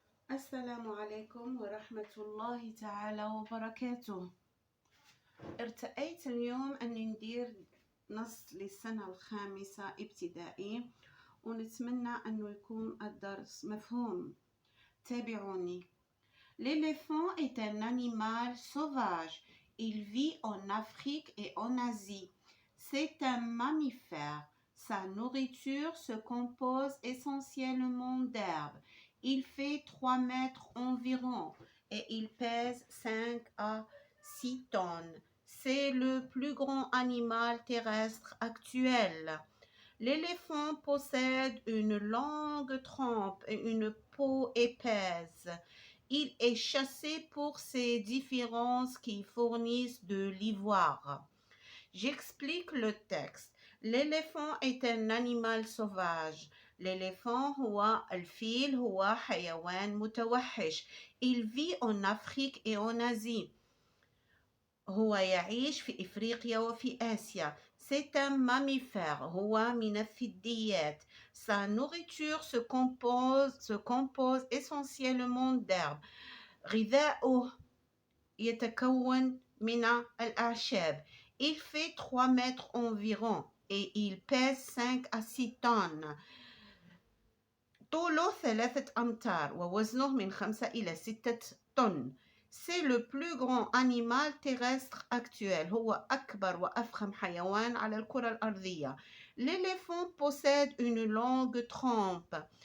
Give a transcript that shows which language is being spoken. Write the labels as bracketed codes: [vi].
[ar] السلام عليكم ورحمة الله تعالى وبركاته. ارتأيت اليوم أن ندير نص للسنة الخامسة ابتدائي، ونتمنى أنه يكون الدرس مفهوم. تابعوني. [fr] L'éléphant est un animal sauvage. Il vit en Afrique et en Asie. C'est un mammifère. Sa nourriture se compose essentiellement d'herbes. Il fait 3 mètres environ et il pèse 5 à 6 tonnes. C'est le plus grand animal terrestre actuel. L'éléphant possède une longue trompe et une peau épaisse. Il est chassé pour ses différences qui fournissent de l'ivoire. J'explique le texte. L'éléphant est un animal sauvage. [ar] l'éléphant هو الفيل هو حيوان متوحش. [fr] Il vit en Afrique et en Asie. [ar] هو يعيش في إفريقيا وفي آسيا. [fr] C'est un mammifère. [ar] هو من الثدييات. [fr] Sa nourriture se compose essentiellement d'herbes. [ar] غذاؤه يتكون من الأعشاب. [fr] Il fait 3 mètres environ et il pèse 5 à 6 tonnes. [ar] طوله 3 أمتار ووزنه من 5 إلى 6 طن. [fr] C'est le plus grand animal terrestre actuel. [ar] هو أكبر وأفخم حيوان على الكرة الأرضية. [fr] L'éléphant possède une longue trompe.